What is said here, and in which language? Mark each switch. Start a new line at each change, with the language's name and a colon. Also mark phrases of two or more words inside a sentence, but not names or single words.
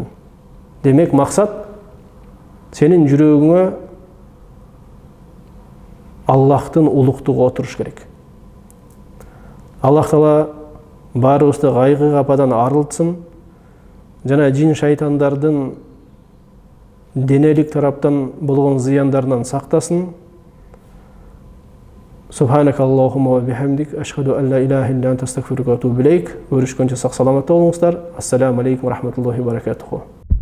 Kyrgyz: Демек максат сенин жүрөгүңө Аллахтын улуктугу отуруш керек. Аллах Таала баарыбызды кайгы, кападан арылтсын, жана жин шайтандардын денелик тараптан болгон зыяндарынан сактасын.
Arabic: سبحانك اللهم وبحمدك، أشهد أن لا إله إلا أنت أستغفرك وأتوب إليك.
Kyrgyz: Көрүшкөнчө сак саламатта болуңуздар.
Arabic: السلام عليكم ورحمة الله وبركاته.